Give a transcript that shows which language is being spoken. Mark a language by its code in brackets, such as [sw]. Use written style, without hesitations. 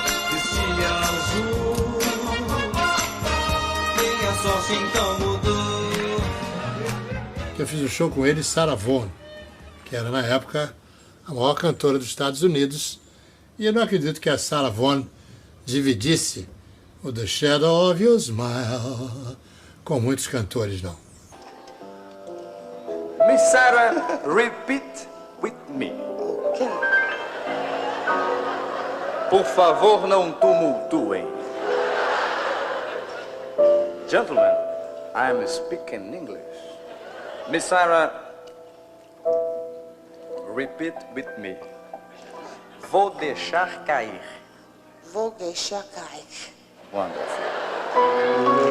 [pt] Vestia azul, minha sorte então mudou. Eu fiz um show com ele, Sarah Vaughan, que era na época a maior cantora dos Estados Unidos. E eu não acredito que a Sarah Vaughan dividisse o The Shadow of Your Smile com muitos cantores, não. [en] Miss Sarah, repeat with me. [pt] Por favor, não tumultuem. [en] Gentlemen, I am speaking English. Miss Sarah, repeat with me. [pt] Vou deixar cair. Vou deixar cair. [en] Wonderful.